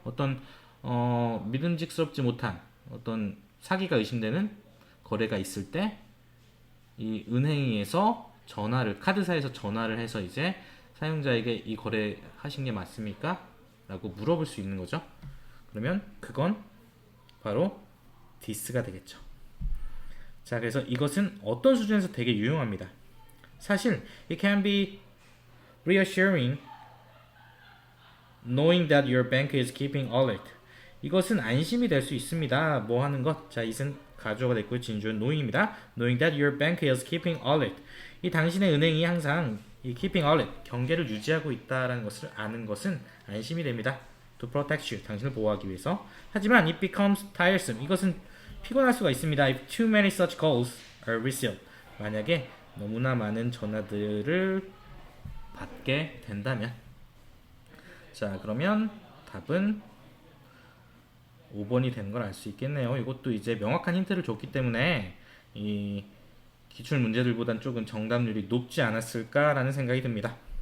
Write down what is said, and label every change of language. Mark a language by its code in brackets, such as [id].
[ko] 어떤 믿음직스럽지 못한 어떤 사기가 의심되는 거래가 있을 때 이 은행에서 전화를 카드사에서 전화를 해서 이제 사용자에게 이 거래 하신 게 맞습니까? 라고 물어볼 수 있는 거죠. 그러면 그건 바로 this가 되겠죠. 자, 그래서 이것은 어떤 수준에서 되게 유용합니다. 사실 [en] it can be reassuring knowing that your bank is keeping alert. [ko] 이것은 안심이 될 수 있습니다. 뭐 하는 것? 자, it은 가주어가 됐고요. 진주는 knowing입니다. [en] Knowing that your bank is keeping alert. [ko] 이 당신의 은행이 항상 이 [en] keeping alert, [ko] 경계를 유지하고 있다라는 것을 아는 것은 안심이 됩니다. [en] To protect you, [ko] 당신을 보호하기 위해서. 하지만 [en] it becomes tiresome. [ko] 이것은 피곤할 수가 있습니다. [en] If too many such calls are received. [ko] 만약에 너무나 많은 전화들을 받게 된다면. 자, 그러면 답은 5번이 되는 걸 알 수 있겠네요. 이것도 이제 명확한 힌트를 줬기 때문에 이 기출 문제들보단 조금 정답률이 높지 않았을까라는 생각이 듭니다.